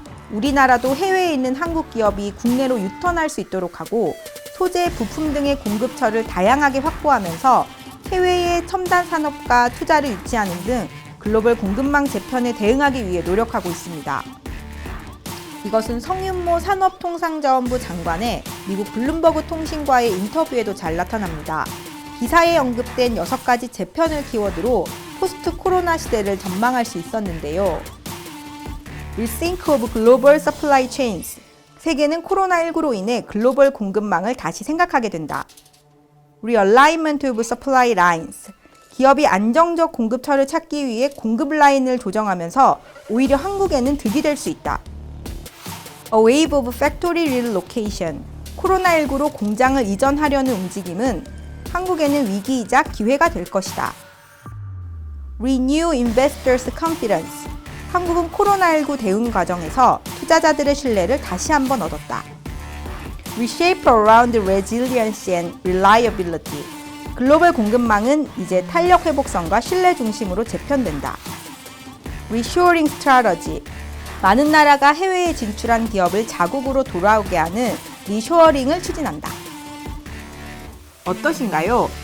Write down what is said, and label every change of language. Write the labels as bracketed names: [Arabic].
[Korean] 우리나라도 해외에 있는 한국 기업이 국내로 유턴할 수 있도록 하고 소재, 부품 등의 공급처를 다양하게 확보하면서 해외의 첨단 산업과 투자를 유치하는 등 글로벌 공급망 재편에 대응하기 위해 노력하고 있습니다. 이것은 성윤모 산업통상자원부 장관의 미국 블룸버그 통신과의 인터뷰에도 잘 나타납니다. 기사에 언급된 6가지 재편을 키워드로 포스트 코로나 시대를 전망할 수 있었는데요. [English] Rethink of Global Supply Chains. [Korean] 세계는 코로나19로 인해 글로벌 공급망을 다시 생각하게 된다. [English] Realignment of Supply Lines. [Korean] 기업이 안정적 공급처를 찾기 위해 공급 라인을 조정하면서 오히려 한국에는 득이 될 수 있다. [English] A Wave of Factory Relocation. [Korean] 코로나19로 공장을 이전하려는 움직임은 한국에는 위기이자 기회가 될 것이다. [English] Renew Investors' Confidence. [Korean] 한국은 코로나19 대응 과정에서 투자자들의 신뢰를 다시 한번 얻었다. [English] Reshape around resilience and reliability. [Korean] 글로벌 공급망은 이제 탄력 회복성과 신뢰 중심으로 재편된다. [English] Reshoring strategy. [Korean] 많은 나라가 해외에 진출한 기업을 자국으로 돌아오게 하는 리쇼어링을 추진한다. 어떠신가요?